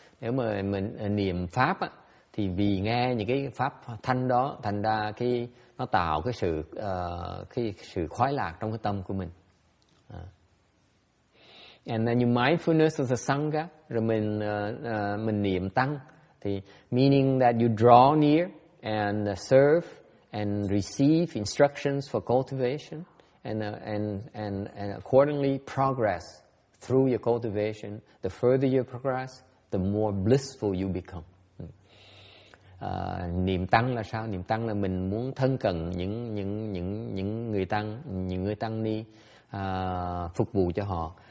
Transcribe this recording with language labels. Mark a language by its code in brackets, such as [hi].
[vi] Nếu mà mình niệm pháp á, thì vì nghe những cái pháp thanh đó, thành ra nó tạo cái sự khoái lạc trong cái tâm của mình. [en] And then you mindfulness of the Sangha, [vi] rồi mình niệm tăng, thì [en] meaning that you draw near and serve and receive instructions for cultivation and accordingly progress through your cultivation. The further you progress, the more blissful you become. [vi] Niệm tăng là sao? Niệm tăng là mình muốn thân cận những người tăng, những người tăng ni, phục vụ cho họ.